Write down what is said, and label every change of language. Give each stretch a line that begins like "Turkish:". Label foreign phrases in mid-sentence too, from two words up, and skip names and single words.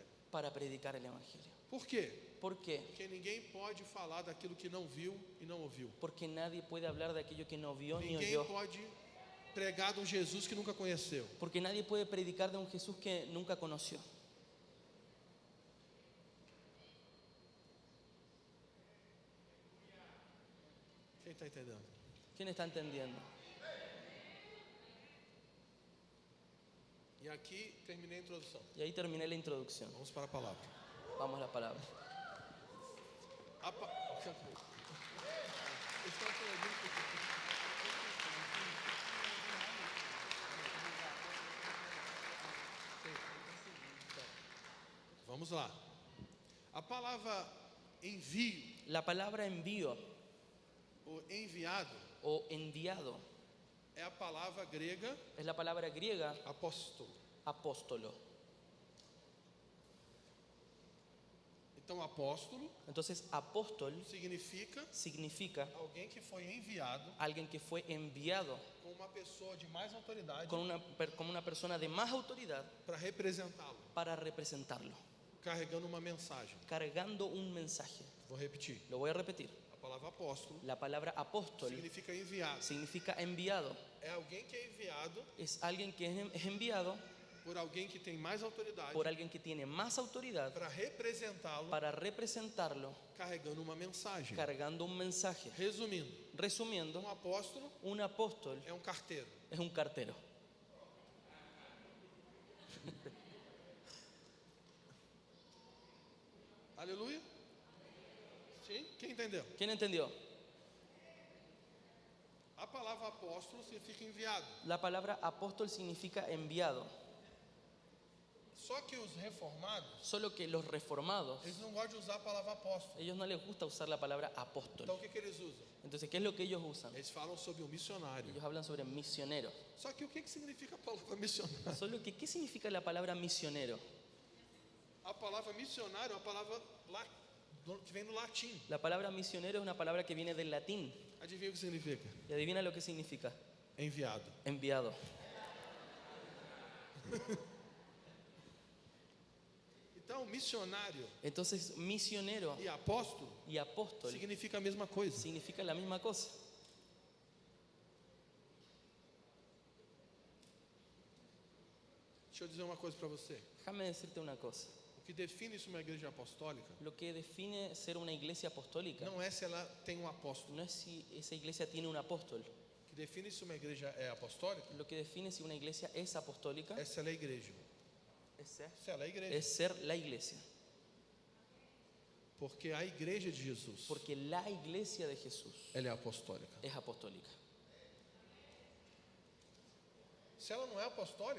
Spanish: para predicar el Evangelio.
Portuguese: Por quê?
Spanish: ¿Por qué?
Portuguese: Porque ninguém pode falar daquilo que não viu e não ouviu.
Spanish: Porque nadie puede hablar de aquello que no vio ni
Portuguese: Ninguém
Spanish: oyó.
Portuguese: pode pregar de um Jesus que nunca conheceu.
Spanish: Porque nadie puede predicar de un Jesús que nunca conoció.
Portuguese: Quem está entendendo?
Spanish: ¿Quién está entendiendo?
Portuguese: E aqui terminei a introdução.
Spanish: Y ahí terminé la introducción.
Portuguese: Vamos para a palavra.
Spanish: Vamos a la palabra.
Portuguese: A pa... Vamos lá. A palavra envio,
Spanish: La palabra envío
Portuguese: o enviado, o enviado é a palavra grega
Spanish: es la palabra griega
Portuguese: apóstolo. apóstolo. Então, apóstolo
Spanish: Entonces, apóstol
Portuguese: significa
Spanish: significa
Portuguese: alguém que foi enviado
Spanish: alguien que fue enviado
Portuguese: com uma pessoa de mais autoridade
Spanish: como una persona de más autoridad
Portuguese: para representá-lo,
Spanish: para representarlo,
Portuguese: carregando uma mensagem.
Spanish: cargando un mensaje.
Portuguese: Vou repetir.
Spanish: Lo voy a repetir.
Portuguese: A palavra apóstolo
Spanish: La palabra apóstol
Portuguese: significa enviado.
Spanish: significa enviado.
Portuguese: É alguém que é enviado
Spanish: Es alguien que es enviado
Portuguese: por alguém que tem mais autoridade
Spanish: por alguien que tiene más autoridad
Portuguese: para representá-lo,
Spanish: para representarlo,
Portuguese: carregando uma mensagem.
Spanish: cargando un mensaje.
Portuguese: Resumindo,
Spanish: Resumiendo,
Portuguese: um apóstolo
Spanish: un apóstol
Portuguese: é um carteiro.
Spanish: es un cartero.
Portuguese: Aleluia? Sim? Quem entendeu?
Spanish: ¿Quién entendió?
Portuguese: A palavra apóstolo significa enviado.
Spanish: La palabra apóstol significa enviado.
Portuguese: Só que os reformados,
Spanish: Solo que los reformados,
Portuguese: eles não gostam de usar a palavra apóstolo.
Spanish: ellos no les gusta usar la palabra
Portuguese: Então
Spanish: apóstol.
Portuguese: o que eles usam?
Spanish: Entonces, ¿qué es lo que ellos usan?
Portuguese: Eles falam sobre um missionário.
Spanish: Ellos hablan sobre misionero.
Portuguese: Só que o que significa a palavra missionário?
Spanish: Solo que, ¿qué significa la palabra misionero?
Portuguese: A palavra missionário é uma palavra que vem do latim.
Spanish: La palabra misionero es una palabra que viene del latín.
Portuguese: Adivinha o que significa?
Spanish: ¿Y adivina lo que significa?
Portuguese: Enviado.
Spanish: Enviado.
Portuguese: Então, missionário
Spanish: Entonces, misionero
Portuguese: e apóstolo
Spanish: y apóstol
Portuguese: significa a mesma coisa.
Spanish: significa la misma cosa.
Portuguese: Deixa eu dizer uma coisa para você.
Spanish: Déjame decirte una cosa.
Portuguese: O que define isso uma igreja apostólica
Spanish: Lo que define ser una iglesia apostólica
Portuguese: não é se ela tem um apóstolo.
Spanish: no es si esa iglesia tiene un apóstol.
Portuguese: O que define se uma igreja é apostólica
Spanish: Lo que define si una iglesia es apostólica
Portuguese: é se ela é igreja. Se ela é igreja.
Spanish: es ser la iglesia.
Portuguese: Porque a igreja de Jesus,
Spanish: Porque la iglesia de Jesús
Portuguese: ela é apostólica.
Spanish: es apostólica.
Portuguese: Se ela não é apostólica,